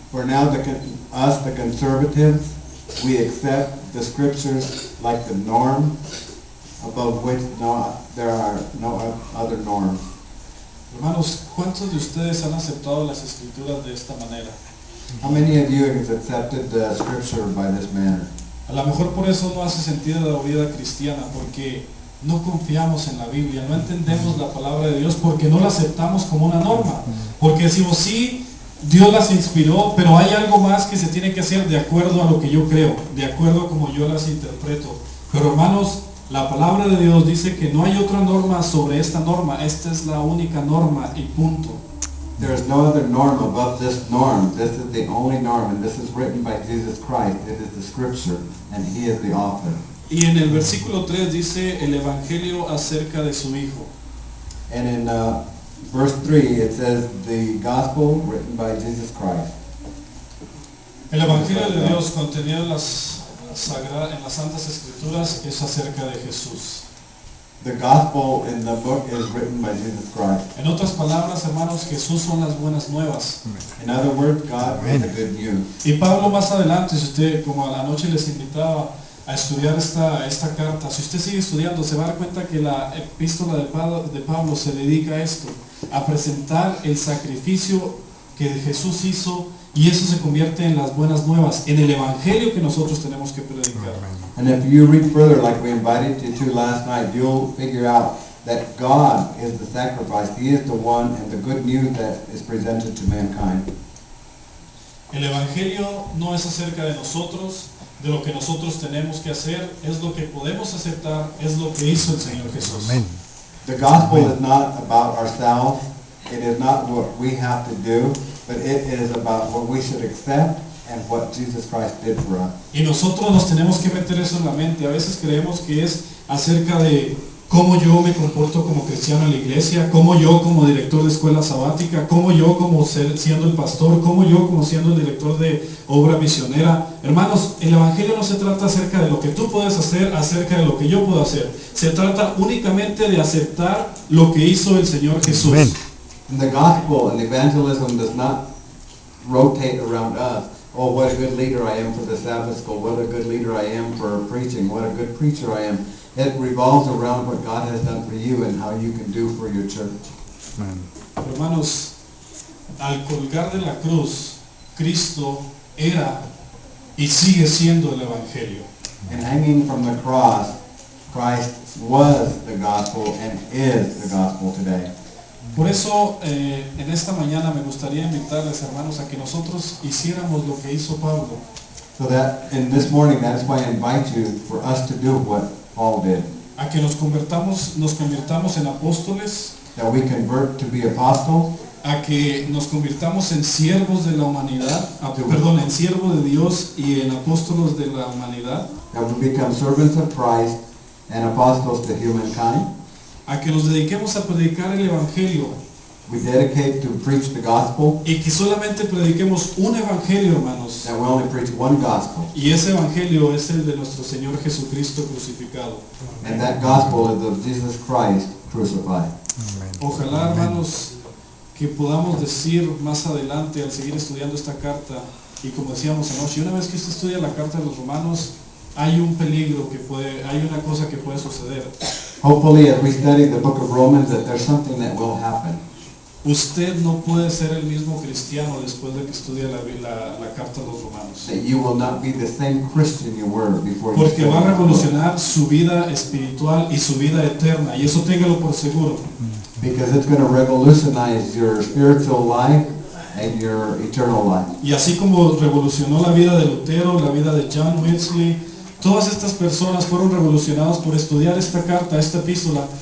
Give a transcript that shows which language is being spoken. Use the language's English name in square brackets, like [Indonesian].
[English] For now, us, the conservatives, we accept the scriptures like the norm, above which there are no other norms. [Spanish] Hermanos, ¿cuántos de ustedes han aceptado las Escrituras de esta manera? [English] How many of you have accepted the scripture by this manner? [Spanish] A lo mejor por eso no hace sentido la vida cristiana, porque no confiamos en la Biblia, no entendemos la palabra de Dios porque no la aceptamos como una norma. Porque decimos, sí, Dios las inspiró, pero hay algo más que se tiene que hacer de acuerdo a lo que yo creo, de acuerdo a como yo las interpreto. Pero hermanos, la palabra de Dios dice que no hay otra norma sobre esta norma, esta es la única norma y punto. [English] There is no other norm above this norm. This is the only norm, and this is written by Jesus Christ. It is the scripture, and he is the author. [Spanish] Y en el versículo 3 dice el Evangelio acerca de su Hijo. [English] And in verse 3, it says the gospel written by Jesus Christ. [Spanish] El Evangelio de Dios contenido en las Santas Escrituras es acerca de Jesús. [English] The gospel in the book is written by Jesus Christ. [Spanish] En otras palabras, hermanos, Jesús son las buenas nuevas. [English] In other words, God is the good news. [Spanish] Y Pablo más adelante, si usted, como a la noche les invitaba a estudiar esta carta, si usted sigue estudiando, se va a dar cuenta que la epístola de Pablo se dedica a esto, a presentar el sacrificio que Jesús hizo, y eso se convierte en las buenas nuevas, en el Evangelio que nosotros tenemos que predicar. [English] And if you read further, like we invited you to last night, you'll figure out that God is the sacrifice. He is the one and the good news that is presented to mankind. [Spanish] El Evangelio no es acerca de nosotros, de lo que nosotros tenemos que hacer, es lo que podemos aceptar, es lo que hizo el Señor Jesús. Amen. [English] The gospel is not about ourselves. It is not what we have to do, but it is about what we should accept and what Jesus Christ did for us. [Spanish] Y nosotros nos tenemos que meter eso en la mente. A veces creemos que es acerca de cómo yo me comporto como cristiano en la iglesia, cómo yo como director de escuela sabática, cómo yo como siendo el pastor, cómo yo como siendo el director de obra misionera. Hermanos, el Evangelio no se trata acerca de lo que tú puedes hacer, acerca de lo que yo puedo hacer. Se trata únicamente de aceptar lo que hizo el Señor Jesús. Amen. [English] And the gospel and evangelism does not rotate around us. Oh, what a good leader I am for the Sabbath school. What a good leader I am for preaching. What a good preacher I am. It revolves around what God has done for you and how you can do for your church. [Spanish] Hermanos, al colgar de la cruz, Cristo era y sigue siendo el Evangelio. [English] And hanging from the cross, Christ was the gospel and is the gospel today. [Spanish] Por eso, en esta mañana me gustaría invitarles, hermanos, a que nosotros hiciéramos lo que hizo Pablo. [English] So that in this morning, that is why I invite you for us to do what Paul did. [Spanish] A que nos convirtamos en apóstoles, [English] That we convert to be apostles, [Spanish] a que nos convirtamos en siervos de la humanidad, en siervos de Dios y en apóstolos de la humanidad, [English] that we become servants of Christ and apostles to humankind. [Spanish] a que nos dediquemos a predicar el Evangelio [English] We dedicate to preach the gospel, [Spanish] y que solamente prediquemos un Evangelio, hermanos. [English] that we only preach one gospel. [Spanish] Y ese Evangelio es el de nuestro Señor Jesucristo crucificado. [English] And that gospel is of Jesus Christ crucified. [Spanish] Ojalá, hermanos, que podamos decir más adelante al seguir estudiando esta carta, y como decíamos anoche, una vez que usted estudia la carta de los Romanos, hay un peligro hay una cosa que puede suceder. [English] Hopefully, as we study the book of Romans, that there's something that will happen. [Spanish] Usted no puede ser el mismo cristiano después de que estudia la carta de los Romanos. [English] That you will not be the same Christian you were before you [Spanish] Porque va a [English] studied the book. [Spanish] revolucionar su vida espiritual y su vida eterna, y eso téngalo por seguro. [English] Because it's going to revolutionize your spiritual life and your eternal life. [Spanish] Y así como revolucionó la vida de Lutero, la vida de John Wesley, todas estas personas fueron revolucionadas por estudiar esta carta, esta epístola.